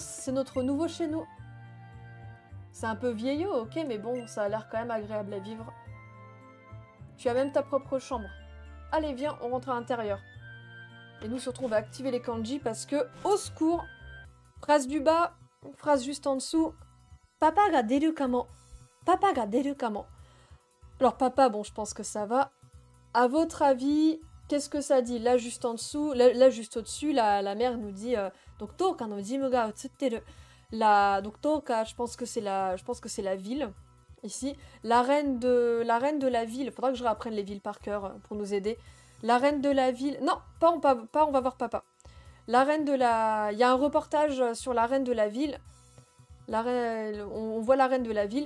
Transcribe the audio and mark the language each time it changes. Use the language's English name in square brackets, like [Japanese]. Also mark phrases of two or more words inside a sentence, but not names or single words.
[French] C'est notre nouveau chez nous. C'est un peu vieillot, ok, mais bon, ça a l'air quand même agréable à vivre. Tu as même ta propre chambre. Allez, viens, on rentre à l'intérieur. Et nous, surtout, on va activer les kanji parce que, au secours, phrase du bas, phrase juste en dessous. [Japanese] パパが出るかも。パパが出るかも. [French] Alors, papa, bon, je pense que ça va. À votre avis, qu'est-ce que ça dit? Là, juste en dessous, là juste au-dessus, la mère nous dit donc [Japanese] トカの事務が映ってる. [French] Donc Toka, je pense que c'est la ville. Ici, la reine de la ville, il faudra que je réapprenne les villes par cœur pour nous aider. La reine de la ville, non, pas on va voir papa. La reine de la... Il y a un reportage sur la reine de la ville. On voit la reine de la ville.